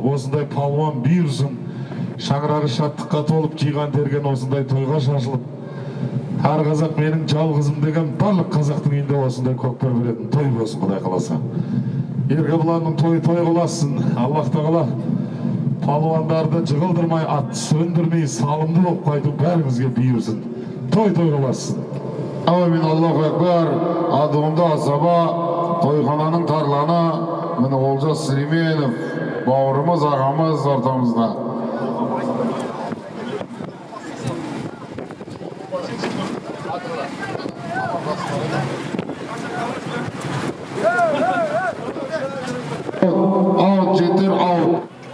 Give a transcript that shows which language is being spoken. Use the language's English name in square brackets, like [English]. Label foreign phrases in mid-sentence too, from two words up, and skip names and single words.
[Kazakh] Осындай палуан бұйырсын. Шаңырағы шаттыққа толып, жиған терген осындай тойға шашылып, әр қазақ менің жалғызым деген барлық қазақтың үйінде осындай көкпар беретін той болсын, Құдай қаласа. Еркебұланның той қыласын. Аллах тағала палуандарды жығылдырмай, атты сөндірмей, салымды болып қайту бәріңізге бұйырсын. Той қыласын. [Arabic] آمين. الله أكبر. [Kazakh] Адуында Асаба, тойхананың тарланы, міне Олжас Сүлейменов, бауырымыз, ағамыз ортамызда. Аут, жеттер, аут.